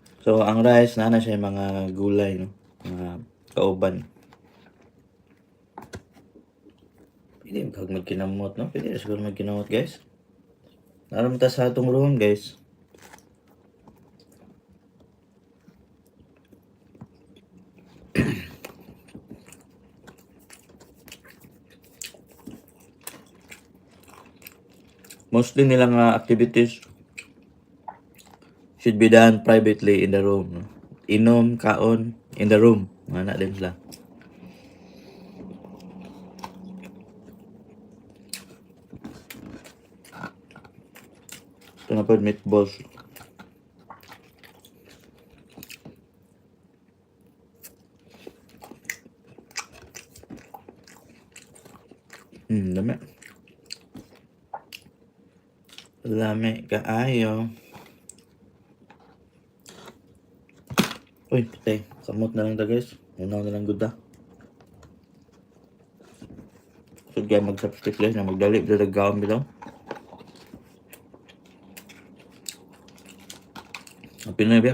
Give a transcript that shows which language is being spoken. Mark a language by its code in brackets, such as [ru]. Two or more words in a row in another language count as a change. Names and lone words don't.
[tl] So, ang rice, na siya yung mga gulay, no? [ceb] Mga kauban. Pwede magkinamot, no? Pwede siguro magkinamot, guys. Naram ta sa atong room, guys. [en] Mostly nilang activities should be done privately in the room. [ceb] No? Inom, kaon, [en] in the room. [tl] Mga na din sila. Ito na po meatballs. Dami. [ceb] Dami kaayo. Uy, patay. Kamot na lang ta, guys. Unaw na lang gud ta. So, kaya mag-subscribe guys na magdali. Dalagawin bitaw. Ang Pinoy ba?